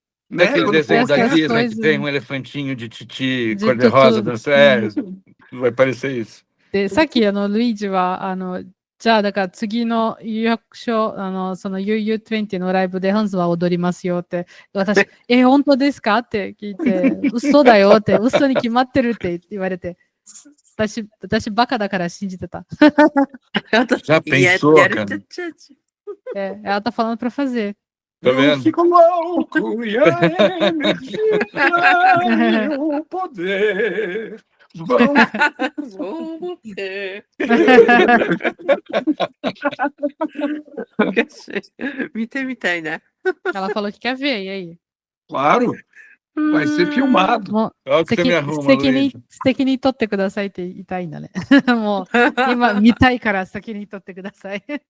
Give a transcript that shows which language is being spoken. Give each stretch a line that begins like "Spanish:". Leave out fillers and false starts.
Portuguese: Daquele desenho da Disney que tem um elefantinho de titi cor-de-rosa dançando. Vai parecer isso.
Japanese: で、さっきルイージはじゃあだから次の有楽章その UU20 のライブでハンズは踊りますよって私本当ですかって聞いて嘘だよって嘘に決まってるって言われて私バカだから信じてた。
Portuguese: Já pensou, cara? Ela tá falando pra fazer. Tá vendo? Eu fico louco e a energia e o poder vão ter.
Japanese: 見てみたいな。
Portuguese: Ela falou que quer ver, e aí? Claro, vai ser filmado.
Japanese: もう素敵に撮ってくださいって言いたいんだね。もう今見たいから先に撮ってください。